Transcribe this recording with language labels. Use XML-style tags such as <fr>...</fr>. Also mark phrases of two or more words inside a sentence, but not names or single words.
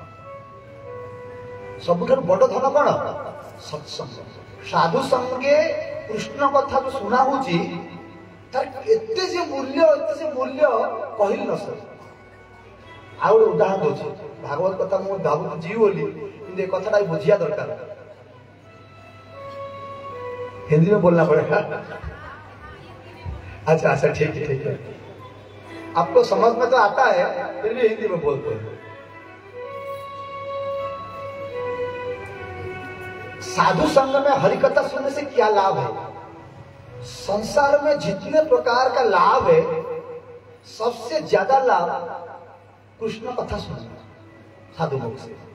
<or>ସବୁଠାରୁ ବଡ ଧନ କଣ ସତ୍ସଙ୍ଗ ସାଧୁ ସଙ୍ଗେ କୃଷ୍ଣ କଥା ଯୋଉ ଶୁଣା ହଉଛି ତାର ଏତେ ଯେ ମୂଲ୍ୟ କହିଲି ନ ସରେ ଆଉ ଗୋଟେ ଉଦାହରଣ ଦଉଛି ଭାଗବତ କଥା ମୁଁ ଭାବୁଛି ଯିବି ବୋଲି କିନ୍ତୁ ଏ କଥାଟା ବୁଝିବା ଦରକାର</or> <hi>हिंदी में बोलना पड़ेगा अच्छा ठीक है आपको समझ में तो आता है फिर भी हिंदी में बोलते हैं साधु संग में हरिकथा सुनने से क्या लाभ है संसार में जितने प्रकार का लाभ है सबसे ज्यादा लाभ कृष्ण कथा सुनना साधु मुख से</hi>